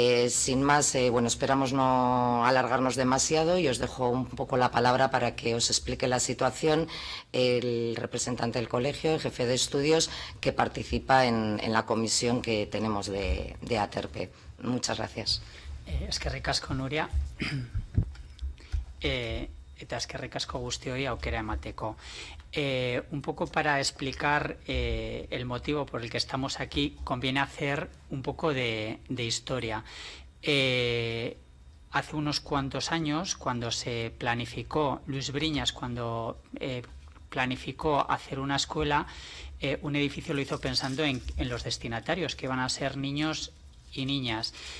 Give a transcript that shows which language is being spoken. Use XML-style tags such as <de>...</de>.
<es>Sin más, esperamos no alargarnos demasiado y os dejo un poco la palabra para que os explique la situación el representante del colegio, el jefe de estudios, que participa en la comisión que tenemos de Aterpe. Muchas gracias.</es> <eu>Eskerrik asko, Nuria. Eta eskerrik asko guztioi aukera emateko.</eu> <es>Un poco para explicar el motivo por el que estamos aquí, conviene hacer un poco de historia. Hace unos cuantos años, cuando se planificó, Luis Briñas, cuando planificó hacer una escuela, un edificio lo hizo pensando en los destinatarios, que iban a ser niños y niñas.</es>